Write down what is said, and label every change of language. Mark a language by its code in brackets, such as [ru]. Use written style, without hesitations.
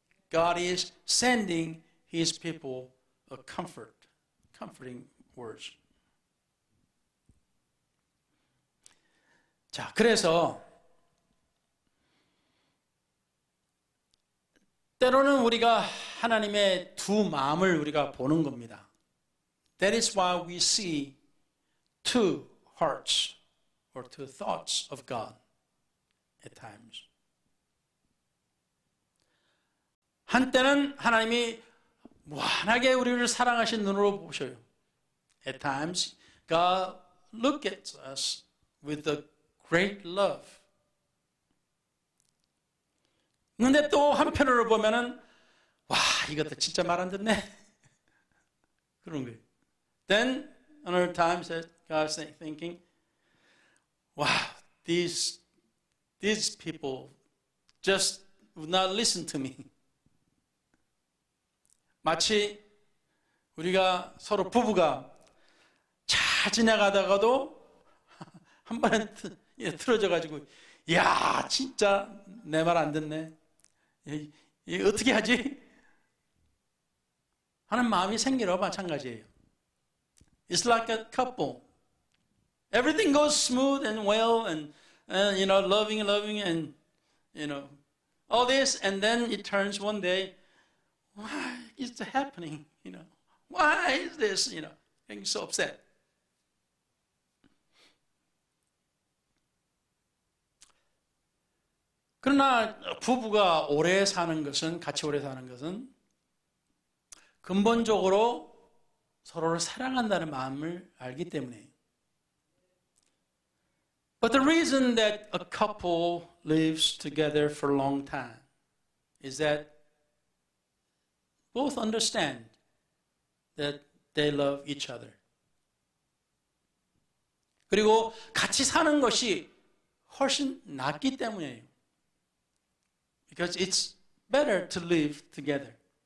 [en] God is sending His people a comforting words. [ko] 자, 그래서 때로는 우리가 하나님의 두 마음을 우리가 보는 겁니다. [en] That is why we see two hearts or two thoughts of God at times. [ko] 한때는 하나님이 무한하게 우리를 사랑하신 눈으로 보셔요. [en] At times, God looks at us with a great love. [ko] 근데 또 한편으로 보면은 와, 이것도 진짜 말 안 듣네. 그런 거예요. [en] Then another time says God's thinking, wow, these people just would not listen to me. [ko] 마치 우리가 서로 부부가 잘 지나가다가도 한 번에 틀어져가지고, 야, 진짜 내 말 안 듣네. 이 어떻게 하지? 하는 마음이 생기러 마찬가지예요. [en] It's like a couple. Everything goes smooth and well and loving and all this, and then it turns one day, why is this happening? Why is this? Getting so upset. [ko] 그러나 부부가 오래 사는 것은, 같이 오래 사는 것은 근본적으로 서로를 사랑한다는 마음을 알기 때문에. [en] But the reason that a couple lives together for a long time is that both understand that they love each other. [ko] 그리고 같이 사는 것이 훨씬 낫기 때문이에요. [en] Because it's better to live together.